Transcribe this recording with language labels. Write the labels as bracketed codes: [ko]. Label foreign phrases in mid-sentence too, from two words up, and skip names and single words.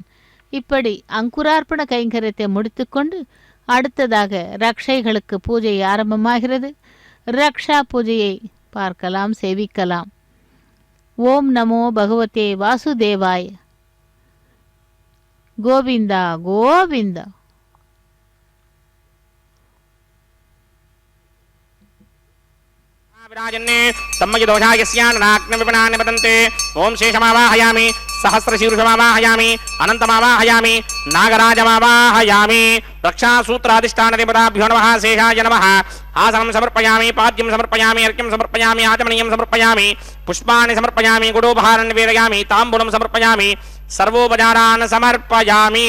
[ta] இப்படி அங்குரார்ப்பண கைங்கரியத்தை முடித்துக்கொண்டு அடுத்ததாக ரக்ஷைகளுக்கு பூஜை ஆரம்பமாகிறது. ரக்ஷா பூஜையை பார்க்கலாம், சேவிக்கலாம். [sa] ॐ नमो भगवते वासुदेवाय्. [ta] கோவிந்தா கோவிந்தா. [sa] विराजन्ने सम्मयदोषायस्याननाग्नविपणानि वदन्ते ओम शेषमावाहयामि सहस्रशीर्षमावाहयामि अनन्तमावाहयामि नागराजमावाहयामि रक्षासूत्राधिष्ठानदेवताभ्यो नमः शेषाय नमः आसनं समर्पयामि पाद्यं समर्पयामि अर्घ्यं समर्पयामि आचमनीयं समर्पयामि पुष्पाणि समर्पयामि गुडोपहारान् निवेदयामि ताम्बूलं समर्पयामि सर्वोपचारान् समर्पयामि